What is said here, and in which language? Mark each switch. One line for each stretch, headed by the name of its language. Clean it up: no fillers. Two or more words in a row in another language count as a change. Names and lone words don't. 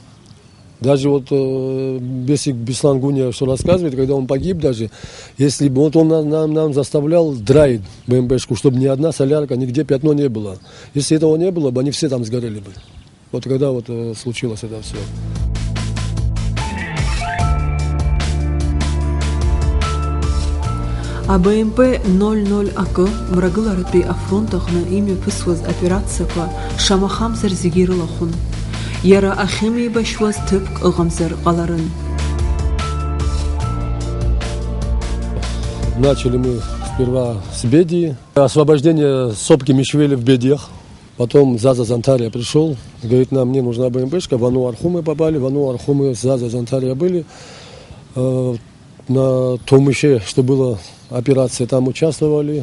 Russian: Даже вот Бесик Беслан Гуня, что рассказывает, когда он погиб даже, если бы вот он нам заставлял драить БМПшку, чтобы ни одна солярка, нигде пятно не было. Если этого не было бы, они все там сгорели бы. Вот когда вот случилось это все.
Abkhazian: АБМП 00АК мрагыларатәи афронтаҟны имҩаԥысуаз операциақәа шамахамзар зегьы ирылахәын. Иара ахьымеибашьуаз ҭыԥк ыҟамзар ҟаларын.
Russian: Начали мы сперва с Бедии. Освобождение сопки Мишвели в Бедиях. Потом Заза Зантария пришел. Говорит, нам не нужна БМПшка. В Ану-Арху мы попали. В Ану-Арху мы с Заза Зантария были. На Томыше, что было операция, там участвовали.